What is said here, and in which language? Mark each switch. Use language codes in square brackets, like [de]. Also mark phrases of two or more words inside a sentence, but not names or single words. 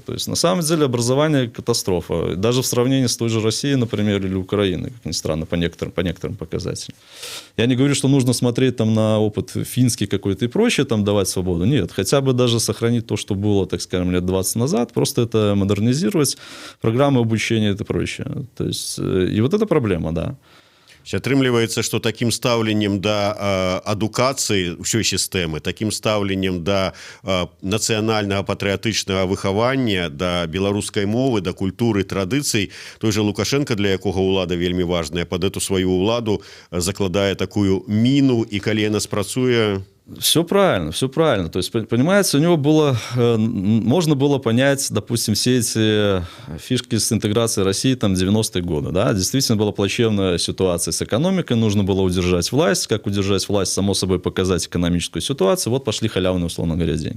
[ru] То есть, на самом деле, образование – катастрофа. Даже в сравнении с той же Россией, например, или Украиной, как ни странно, по некоторым показателям. Я не говорю, что нужно смотреть там на опыт финский какой-то и прочее, там давать свободу. Нет, хотя бы даже сохранить то, что было, так скажем, лет 20 назад, просто это модернизировать, программы обучения и прочее. То есть, и вот это проблема, да. [be] Атрымліваецца, што такім стаўленнем да адукацыі ўсёй сістэмы, такім стаўленнем да нацыянальнага патрыятычнага выхавання, да беларускай мовы, да культуры, традыцый, [ru] той же [be] Лукашенко, для якога ўлада вельмі важная, пад эту сваю ўладу закладае такую міну, і калі яна спрацуе... [ru] Все правильно, все правильно. То есть, понимаете, у него было, можно было понять, допустим, все эти фишки с интеграцией России там 90-е годы, да, действительно была плачевная ситуация с экономикой, нужно было удержать власть, как удержать власть, само собой показать экономическую ситуацию, вот пошли халявные, условно говоря, деньги.